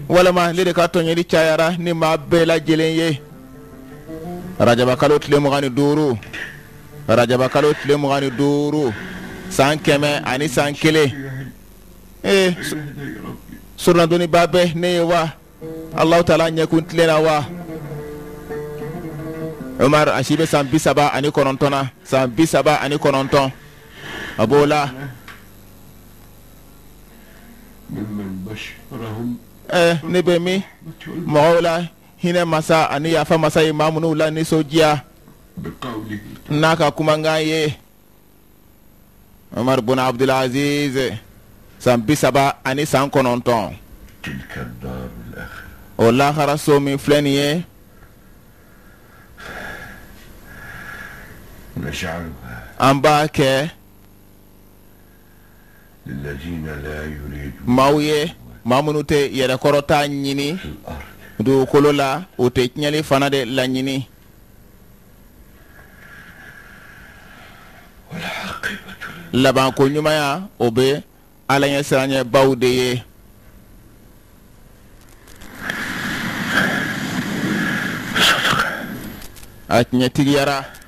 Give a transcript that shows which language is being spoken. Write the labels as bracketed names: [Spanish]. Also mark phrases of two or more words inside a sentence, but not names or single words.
[Bambara] walama ne de ka tɔɲɔli cayara ni maa bɛɛ lajɛlen ye Rajaba kalo tile 25 Rajaba kalo tile 25 san 100 ani san 1 [Arabic] بين يدي ربي [Bambara] suranadoni ba bɛ ne ye wa Allahu taala ɲɛkun tile la wa Umar a si bɛ san 39 na san 39 a b'o la [Arabic] ممن بشرهم [Bambara] ne bɛ min mɔgɔw la hinɛ masa ani yafa masa ye maa minnu la nisɔndiya [Arabic] بقوله [Bambara] n'a ka kumakan ye Umar bin Abdul Aziz san 39 [Arabic] تلك الدار الآخرة [Bambara] o lahara so min filɛ nin ye [Arabic] نجعلها [Bambara] an b'a kɛ [Arabic] للذين لا يريدون [Bambara] maaw ye maa minnu tɛ yɛrɛkɔrɔta ɲini [Arabic] في الأرض [Bambara] dugukolo la o tɛ tiɲɛli fana de laɲini [Arabic] والعاقبة [Bambara] labanko ɲumanya o bɛ ala ɲɛ siranɲɛ baw de ye a tiɲɛtigiyara